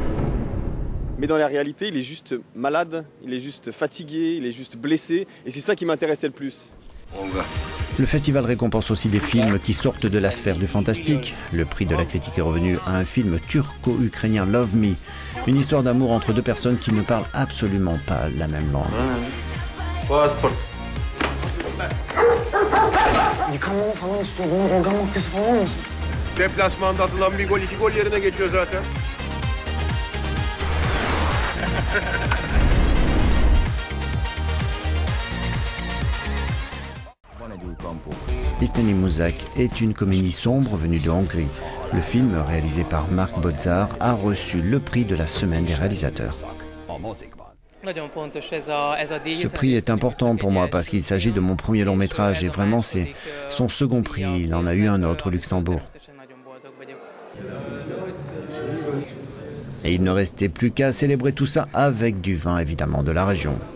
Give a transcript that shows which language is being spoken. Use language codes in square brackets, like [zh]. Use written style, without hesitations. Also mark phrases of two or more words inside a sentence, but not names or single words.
[fr] Mais dans la réalité, il est juste malade, il est juste fatigué, il est juste blessé. Et c'est ça qui m'intéressait le plus. Le festival récompense aussi des films qui sortent de la sphère du fantastique. Le prix de la critique est revenu à un film turco-ukrainien, Love Me. Une histoire d'amour entre deux personnes qui ne parlent absolument pas la même langue. [tr] Deplasmanda atılan bir gol 2 gol yerine geçiyor zaten. [fr] Isteni Muzak est une comédie sombre venue de Hongrie. Le film, réalisé par Mark Bodzar, a reçu le prix de la semaine des réalisateurs. Ce prix est important pour moi parce qu'il s'agit de mon premier long métrage et vraiment c'est son second prix. Il en a eu un autre au Luxembourg. Et il ne restait plus qu'à célébrer tout ça avec du vin, évidemment, de la région.